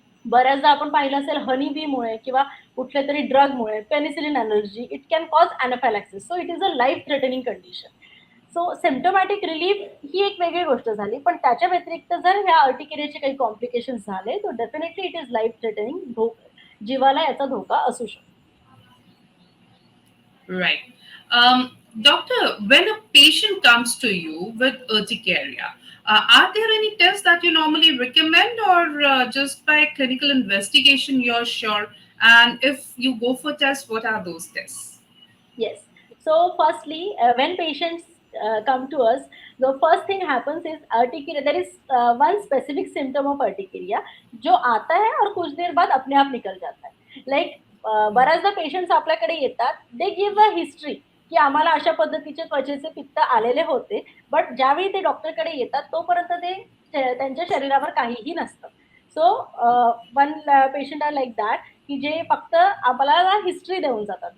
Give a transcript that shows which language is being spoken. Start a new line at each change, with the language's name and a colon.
Marathi: बऱ्याचदा आपण पाहिलं असेल हनी बीमुळे किंवा कुठल्या तरी ड्रगमुळे, penicillin allergy,
English: It can cause anaphylaxis. So it is a life threatening condition.
Marathi: So symptomatic relief ही एक वेगळी गोष्ट झाली, पण त्याच्या व्यतिरिक्त जर ह्या अर्टिकेरियाचे काही कॉम्प्लिकेशन्स झाले तर
English: Definitely it is life threatening.
Marathi: जीवाला याचा धोका असू शकतो.
English: Right. Doctor, when a patient comes to you with urticaria, are there any tests that you normally recommend, or just by clinical investigation you're sure? And if you go for tests, what are those tests? Yes. So, firstly, when patients come to us, the first thing happens is urticaria. There is one specific symptom of urticaria
Hindi: जो आता है और कुछ देर बाद अपने आप निकल जाता है.
Marathi: Like बऱ्याचदा पेशंट्स आपल्याकडे येतात,
English: they give a history
Marathi: की आम्हाला अशा पद्धतीचे त्वचेचे पित्त आलेले होते, बट ज्यावेळी ते डॉक्टरकडे येतात तोपर्यंत ते त्यांच्या शरीरावर काहीही नसतं.
English: so one patient are like that
Marathi: की जे फक्त आपल्याला हिस्ट्री देऊन जातात.